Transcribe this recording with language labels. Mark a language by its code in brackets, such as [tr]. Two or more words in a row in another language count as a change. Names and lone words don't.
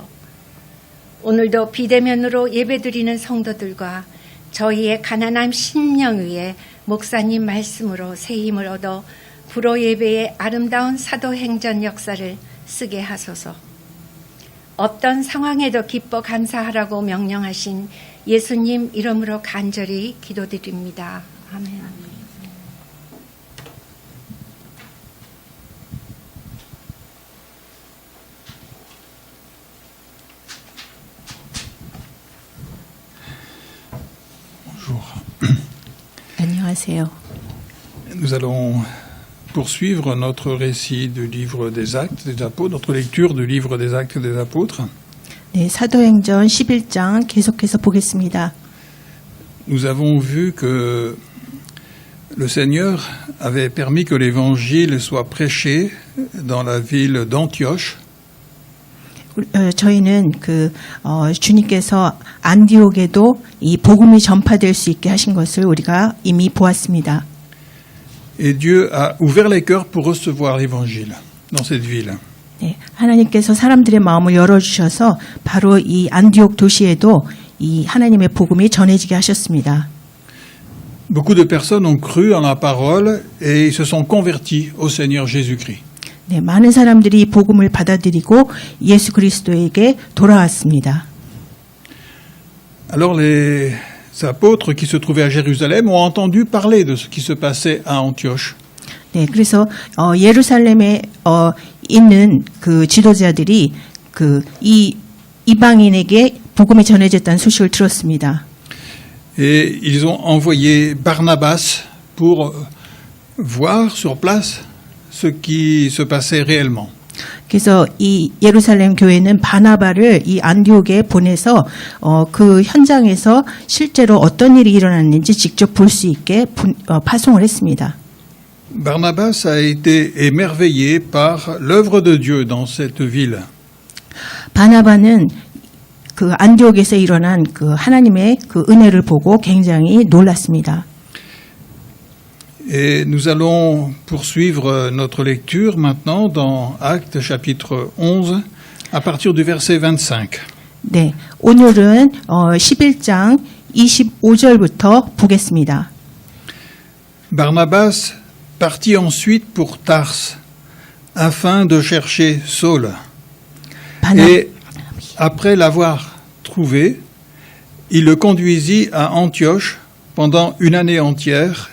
[ko] 오늘도 비대면으로 예배드리는 성도들과 저희의 가난한 심령 위에 목사님 말씀으로 새 힘을 얻어 불어 예배의 아름다운 사도행전 역사를 쓰게 하소서. 어떤 상황에도 기뻐 감사하라고 명령하신 예수님 이름으로 간절히 기도드립니다. 아멘. [fr] Bonjour. [ko] 안녕하세요. [fr] Nous allons poursuivre notre récit du livre des Actes des Apôtres, notre lecture du livre des Actes des Apôtres. [ko] 네, 사도행전 11장 계속해서 보겠습니다. [fr] Nous avons vu que le Seigneur avait permis que l'évangile soit prêché dans la ville d'Antioche. [ko] 저희는 주님께서 안디옥에도 이 복음이 전파될 수 있게 하신 것을 우리가 이미 보았습니다. [fr] Et Dieu a ouvert les cœurs pour recevoir l'évangile dans cette ville. [ko] 네, 하나님께서 사람들의 마음을 열어주셔서 바로 이 안디옥 도시에도 이 하나님의 복음이 전해지게 하셨습니다. [fr] Beaucoup de personnes ont cru en la parole et ils se sont convertis au Seigneur Jésus-Christ. [ko] 네, 많은 사람들이 이 복음을 받아들이고 예수 그리스도에게 돌아왔습니다. [fr] Alors les apôtres qui se trouvaient à Jérusalem ont entendu parler de ce qui se passait à Antioche. [ko] 네, 그래서 예루살렘에 있는 그 지도자들이 이 이방인에게 복음이 전해졌다는 소식을 들었습니다. [fr] Et ils ont envoyé Barnabas pour voir sur place ce qui se passait réellement. [ko] 그래서 이 예루살렘 교회는 바나바를 이 안디옥에 보내서 그 현장에서 실제로 어떤 일이 일어났는지 직접 볼 수 있게 파송을 했습니다. [fr] Barnabas a été émerveillé par l'œuvre de Dieu dans cette ville. [ko] 바나바는 그 안디옥에서 일어난 그 하나님의 그 은혜를 보고 굉장히 놀랐습니다. [fr] Et nous allons poursuivre notre lecture maintenant dans Actes chapitre 11 à partir du verset 25. [ko] 네, 오늘은 11장 25절부터 보겠습니다. [fr] Barnabas partit ensuite pour Tarse afin de chercher Saul. Et après l'avoir trouvé, il le conduisit à Antioche pendant une année entière.